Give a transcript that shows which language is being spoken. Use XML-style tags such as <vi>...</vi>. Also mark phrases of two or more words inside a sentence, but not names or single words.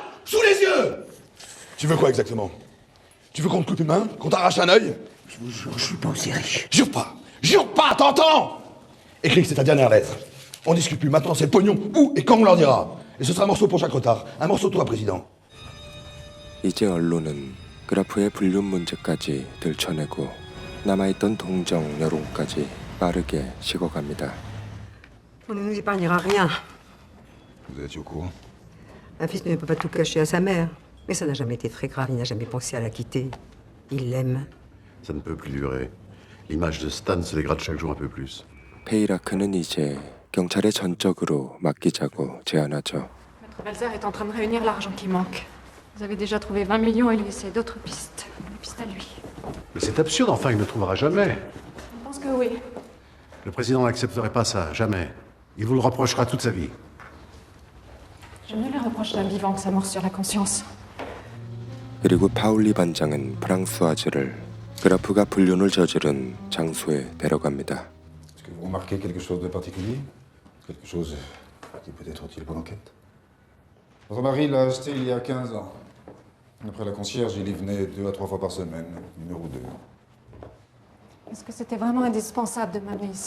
<fr>Sous les yeux! Tu veux quoi exactement? Tu veux qu'on te coupe une main? Qu'on t'arrache un œil? Je vous jure, je suis pas aussi riche. Jure pas! Jure pas, t'entends? Écris que c'est ta dernière lettre. On discute plus, maintenant c'est le pognon, où et quand on leur dira. Et ce sera un morceau pour chaque retard. Un morceau toi, président.</fr> <ko>이제 언론은 그라프의 불륜 문제까지 들춰내고 남아있던 동정 여론까지 빠르게 식어갑니다.</ko> <fr>On ne nous épargnera rien. Vous êtes au courant? Un fils ne peut pas tout cacher à sa mère. Mais ça n'a jamais été très grave, il n'a jamais pensé à la quitter. Il l'aime. Ça ne peut plus durer. L'image de Stan se dégrade chaque jour un peu plus.</fr> <ko>페이라크는 이제 경찰에 전적으로 맡기자고 제안하죠.</ko> <fr>Maître Balzer est en train de réunir l'argent qui manque. Vous avez déjà trouvé 20 millions et il essaie d'autres pistes. Des pistes à lui. Mais c'est absurde, enfin, il ne trouvera jamais. Je pense que oui. Le président n'accepterait pas ça, jamais. Il vous le reprochera toute sa vie. Je mieux lui reproche d'un vivant que sa mort sur la conscience.</fr> <ko>그리고 파울리 반장은 프랑스와즈를 그라프가 불륜을 저지른 장소에 데려갑니다.</ko> <fr>Est-ce que vous remarquez quelque chose de particulier? Quelque chose qui peut être utile pour l'enquête? Votre mari l'a acheté il y a 15 ans. Après la concierge, il y venait 2 à 3 fois par semaine, numéro 2. Est-ce que c'était vraiment indispensable de m'amener ici?</fr>